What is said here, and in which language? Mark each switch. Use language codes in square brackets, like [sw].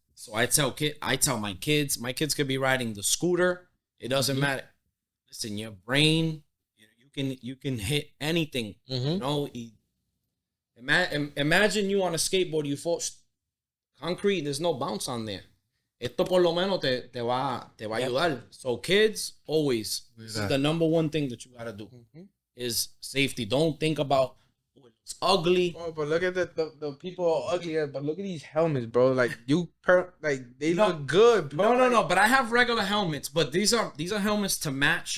[en] So I tell my kids could be riding the scooter. It doesn't matter. Listen, your brain, you can hit anything. You know, imagine you on a skateboard, you fall concrete, there's no bounce on there. [es] Esto por lo menos te va a ayudar. [en] So kids, always, this is the number one thing that you gotta do is safety. Don't think about it's ugly. Oh, but look at the people are ugly, but look at these helmets, bro. Like they look good, bro. No. But I have regular helmets, but these are helmets to match.